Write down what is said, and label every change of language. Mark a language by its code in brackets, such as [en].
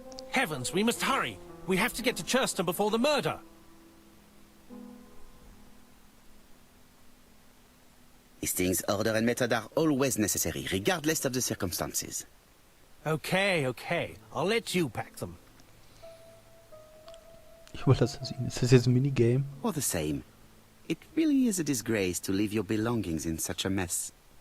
[en] Heavens, we must hurry. We have to get to Churston before the murder. Hastings, order and method are always necessary, regardless of the circumstances. Okay. I'll let you pack them. [de] Ich überlasse es Ihnen. Ist das jetzt ein Minigame? [en] All the same, it really is a disgrace to leave your belongings in such a mess.